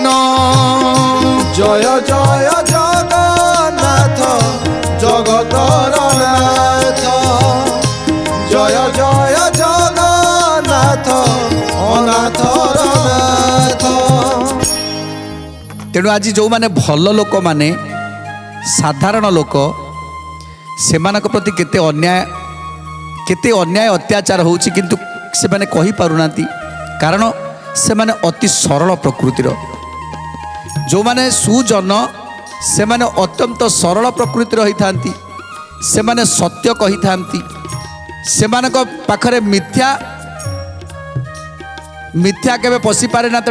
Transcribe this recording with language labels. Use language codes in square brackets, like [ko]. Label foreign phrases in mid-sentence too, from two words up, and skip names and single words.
[or] ଜୟ ଜୟ ଜଗନ୍ନାଥ ଜଗତର ନାଥ, ଜୟ ଜୟ ଜଗନ୍ନାଥ ଅନାଥର ନାଥ। ତେଣୁ ଆଜି ଯେଉଁ ମାନେ ଭଲ ଲୋକ ମାନେ ସାଧାରଣ ଲୋକ ସେମାନଙ୍କ ପ୍ରତି କେତେ ଅନ୍ୟାୟ ଅତ୍ୟାଚାର ହେଉଛି, କିନ୍ତୁ ସେ ମାନେ କହି ପାରୁନାହାନ୍ତି, କାରଣ ସେ ମାନେ ଅତି ସରଳ ପ୍ରକୃତିର। ଯେଉଁ ମାନେ ସୁଜନ ସେ ମାନେ ଅତ୍ୟନ୍ତ ସରଳ ପ୍ରକୃତିର ହୋଇଥାନ୍ତି, ସେ ମାନେ ସତ୍ୟ କହିଥାନ୍ତି, ସେମାନଙ୍କ ପାଖରେ ମିଥ୍ୟା କେବେ ପଶି ପାରେ ନା।